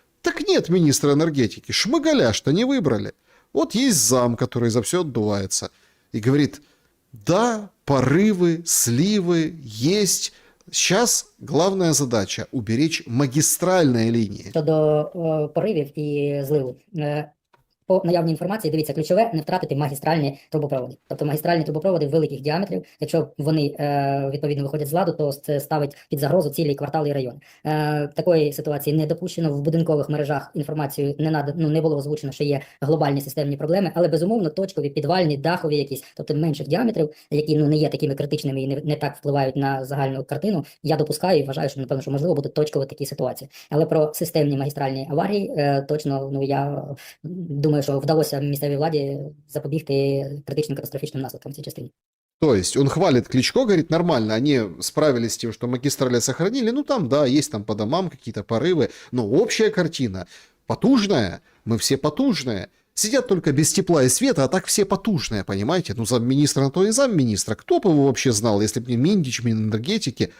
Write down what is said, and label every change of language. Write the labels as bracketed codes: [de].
[ru] Так нет министра энергетики, Шмыгаля-то не выбрали. Вот есть зам, который за все отдувается и говорит: да, порывы, сливы есть. Сейчас главная задача – уберечь магистральные линии. [uk] Щодо поривів і зливу. По наявній інформації, дивіться, ключове – не втратити магістральні трубопроводи. Тобто магістральні трубопроводи великих діаметрів, якщо вони відповідно виходять з ладу, то це ставить під загрозу цілі квартали і райони. Такої ситуації не допущено. В будинкових мережах інформацію не було озвучено, що є глобальні системні проблеми, але безумовно точкові, підвальні, дахові якісь, тобто менших діаметрів, які не є такими критичними і не так впливають на загальну картину, я допускаю і вважаю, що, напевно, що можливо будуть точкові такі ситуації. Але про системні магістральні аварії точно, я думаю, що вдалося місцевій владі запобігти критичним катастрофічним наслідкам в цій частині. [ru] То есть он хвалит Кличко, говорит, нормально, они справились с тем, что магистрали сохранили, ну там, да, есть там по домам какие-то порывы, но общая картина потужная, мы все потужные. Сидят только без тепла и света, а так все потужные, понимаете? Ну, замминистра на то и замминистра. Кто бы его вообще знал, если бы не Миндич, Минэнергетики?